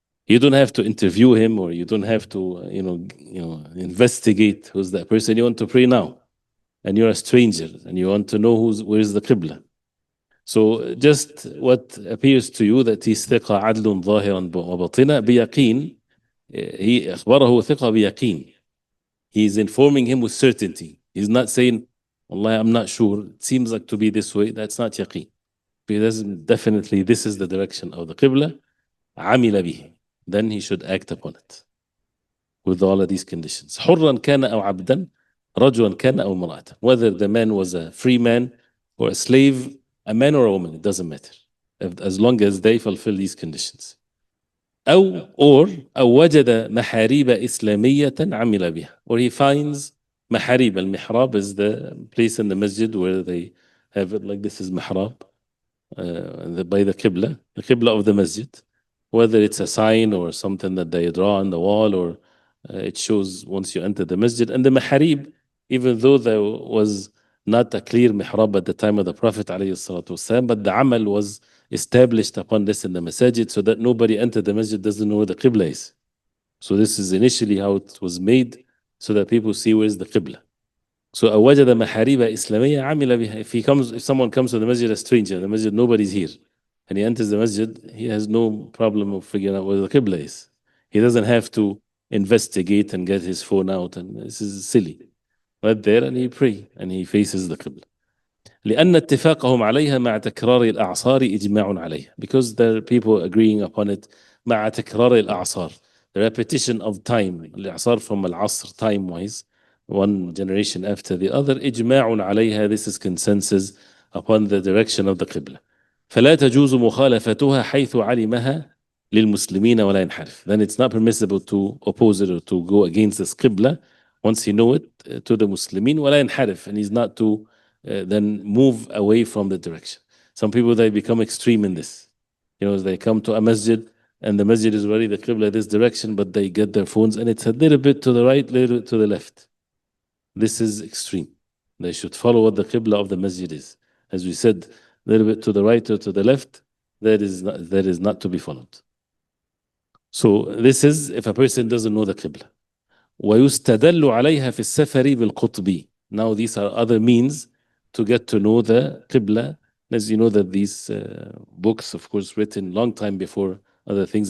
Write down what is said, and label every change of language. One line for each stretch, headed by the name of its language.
English: You don't have to interview him or you don't have to investigate who's that person. You want to pray now and you're a stranger and you want to know where's the qibla. So just what appears to you that he's thiqa adlun
Arabic: ظاهرا وباطنا بيقين.
English: He
Arabic: أخبره ثقة بيقين.
English: He's informing him with certainty. He's not saying, Wallahi, I'm not sure. It seems like to be this way. That's not yaqeen. Because definitely this is the direction of the qibla.
Arabic: عمل به.
English: Then he should act upon it with all of these conditions.
Arabic: حرا كان أو عبدا, رجلا كان أو امرأة.
English: Whether the man was a free man or a slave, a man or a woman, it doesn't matter. As long as they fulfill these conditions.
Arabic: أو وجد محاريب إسلامية عمل بها.
English: Or he finds محاريب. المحراب is the place in the masjid where they have it like this is mihrab. By the qibla of the masjid, whether it's a sign or something that they draw on the wall or it shows once you enter the masjid. And the maharib, even though there was not a clear mihrab at the time of the Prophet ﷺ, but the amal was established upon this in the masajid so that nobody entered the masjid doesn't know where the qibla is. So this is initially how it was made so that people see where is the qibla.
Arabic: So أوجد محاريب إسلامية عمل بها.
English: If someone comes to the masjid, a stranger, the masjid, nobody's here, and he enters the masjid, he has no problem of figuring out where the qibla is. He doesn't have to investigate and get his phone out, and this is silly. Right there, and he pray, and he faces the qibla.
Arabic: لأن اتفاقهم عليها مع تكرار الأعصار إجماع عليها.
English: Because there are people agreeing upon it
Arabic: مع تكرار الأعصار.
English: The repetition of time. الأعصار from العصر time-wise. One generation after the other.
Arabic: إجماع عليها.
English: This is consensus upon the direction of the qibla.
Arabic: فلا تجوز مخالفتها حيث علمها للمسلمين ولا ينحرف.
English: Then it's not permissible to oppose it or to go against this qibla once you know it to the Muslimin
Arabic: ولا ينحرف,
English: and he's not to then move away from the direction. Some people, they become extreme in this. They come to a masjid and the masjid is already the qibla this direction, but they get their phones and it's a little bit to the right, little to the left. This is extreme. They should follow what the qibla of the masjid is. As we said, a little bit to the right or to the left, that is not to be followed. So this is if a person doesn't know the qibla.
Arabic: ويستدل عليها في السفر بالقطب.
English: Now these are other means to get to know the qibla. As you know that these books, of course, written long time before other things.